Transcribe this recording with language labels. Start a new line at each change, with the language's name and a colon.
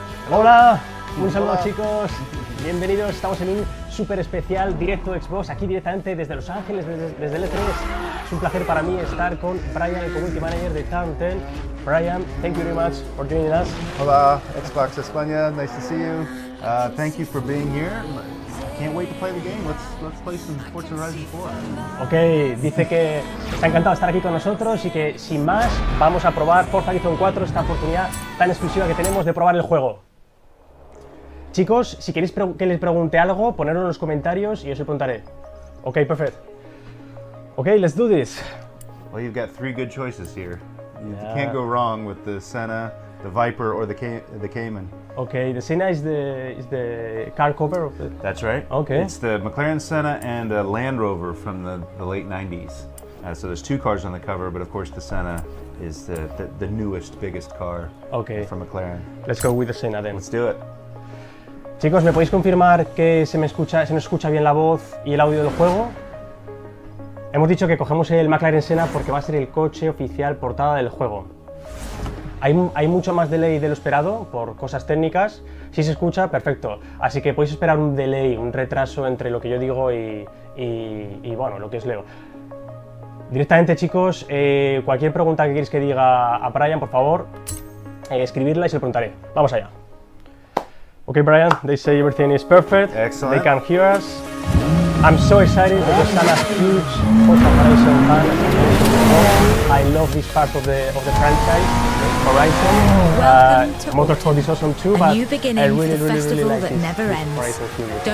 Spanish: Hola, un saludo chicos, bienvenidos, estamos en un súper especial directo de Xbox, aquí directamente desde Los Ángeles, desde el E3. Es un placer para mí estar con Brian, el community manager de Town 10.
English: Brian, thank you very much for joining us. Hola, Xbox España, nice to see you. Thank you for being here. Can't wait to play the game. Let's play some Forza Horizon 4.
Spanish: Ok, dice que está encantado de estar aquí con nosotros y que sin más vamos a probar Forza Horizon 4, esta oportunidad tan exclusiva que tenemos de probar el juego. Chicos, si queréis que les pregunte algo, ponedlo en los comentarios y os lo preguntaré.
English: Ok, perfect. Ok, let's do this. Well, you've got three good choices here. You can't go wrong with the Senna, the Viper, or the Cayman. Okay, the Senna is the car cover of it. That's right. Okay. It's the McLaren Senna and a Land Rover from the late 90s. So there's two cars on the cover, but of course the Senna is the newest, biggest car from McLaren. Let's go with the Senna then. Let's do it.
Spanish: Chicos, ¿me podéis confirmar que se nos escucha bien la voz y el audio del juego? Hemos dicho que cogemos el McLaren Senna porque va a ser el coche oficial portada del juego. Hay mucho más delay de lo esperado por cosas técnicas. Si se escucha, perfecto. Así que podéis esperar un delay, un retraso entre lo que yo digo y bueno, lo que os leo. Directamente, chicos, cualquier pregunta que queréis que diga a Brian, por favor, escribirla y se lo preguntaré. Vamos allá.
English: Okay, Brian, they say everything is perfect. Excellent. They can hear us. I'm so excited because I'm a huge Forza Horizon fan. I love this part of the franchise, Horizon. Motorsport is awesome too, but I really like this Horizon series.